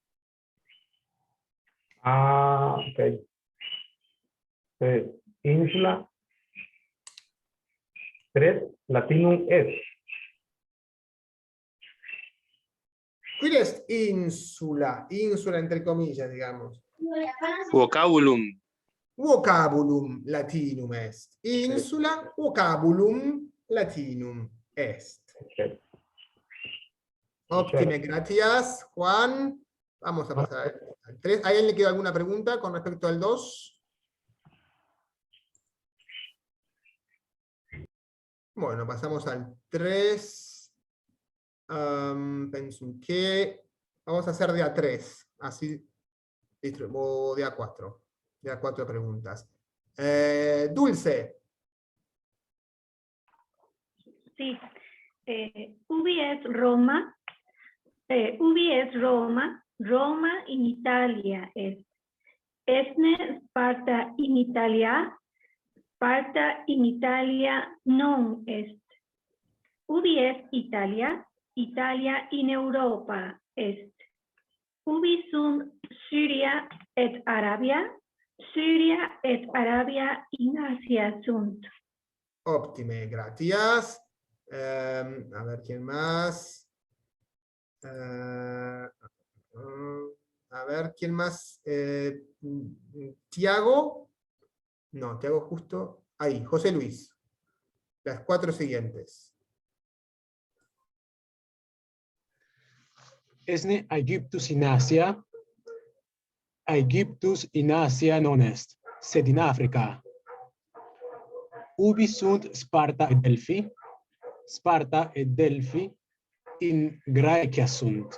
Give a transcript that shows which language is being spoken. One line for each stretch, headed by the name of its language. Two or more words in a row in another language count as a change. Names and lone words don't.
Latin: Ah, ok. Ínsula 3 latinum es.
Spanish: ¿Cuál es ínsula? Ínsula entre comillas, digamos.
Latin: Vocabulum. Vocabulum latinum est. Ínsula, vocabulum latinum est.
Spanish: Okay. Óptime, gracias, Juan. Vamos a pasar al 3. ¿A alguien le queda alguna pregunta con respecto al 2? Bueno, pasamos al 3. Pensum que vamos a hacer de A3, así, o de A4. De A4 preguntas. Dulce. Sí.
Latin: Ubi es Roma. Ubi es Roma. Roma in Italia est. Esne Sparta in Italia. Sparta in Italia non est. Ubi est Italia. Italia in Europa est. Ubi sunt Syria et Arabia. Syria et Arabia in Asia sunt.
Spanish: Óptime, gracias. A ver, ¿quién más? A ver, ¿quién más? Tiago. No, Tiago justo. Ahí, José Luis. Las 4 siguientes.
Latin: Esne Aegyptus in Asia. Aegyptus in Asia non est, sed in Africa. Ubi sunt Sparta et Delphi. Sparta et Delphi in Graecia sunt.